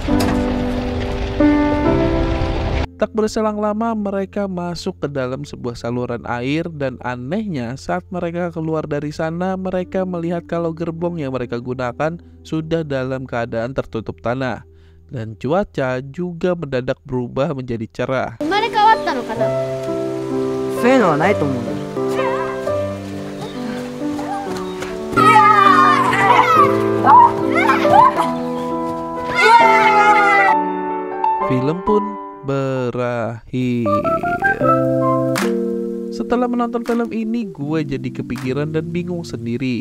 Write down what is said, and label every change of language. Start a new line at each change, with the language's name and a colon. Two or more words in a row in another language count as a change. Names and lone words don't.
Indonesian: Tak berselang lama mereka masuk ke dalam sebuah saluran air dan anehnya saat mereka keluar dari sana mereka melihat kalau gerbong yang mereka gunakan sudah dalam keadaan tertutup tanah. Dan cuaca juga mendadak berubah menjadi cerah.
Japanese: 生まれ変わったのかな。そういうのはないと思うんだ。
Indonesian: Film pun berakhir. Setelah menonton film ini, gue jadi kepikiran dan bingung sendiri.